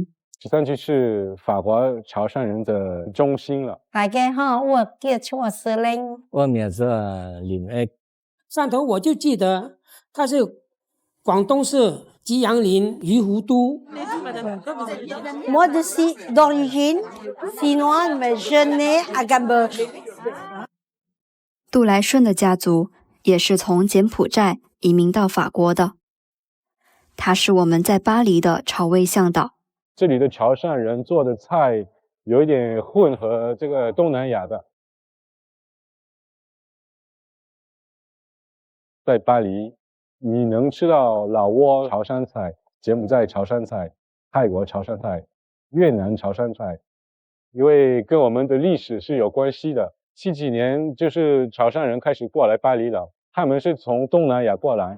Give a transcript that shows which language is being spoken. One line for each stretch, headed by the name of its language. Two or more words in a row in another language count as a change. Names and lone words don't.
Chinese: 13 區是法國潮汕人的中心了。大家好，我叫司令。我名字林愛。汕頭我就記得它是廣東省吉陽林魚湖都。我就是
French: d'origine chinoise mais je nais à Gamboge。
Chinese: 杜來順的家族也是從柬埔寨移民到法國的。他是我們在巴黎的潮味向導。這裡的潮汕人做的菜有一點混合這個東南亞的。在巴黎，你能吃到老撾潮汕菜、柬埔寨潮汕菜、泰國潮汕菜、越南潮汕菜，因為跟我們的歷史是有關係的。70幾年就是潮汕人開始過來巴黎了，他們是從東南亞過來。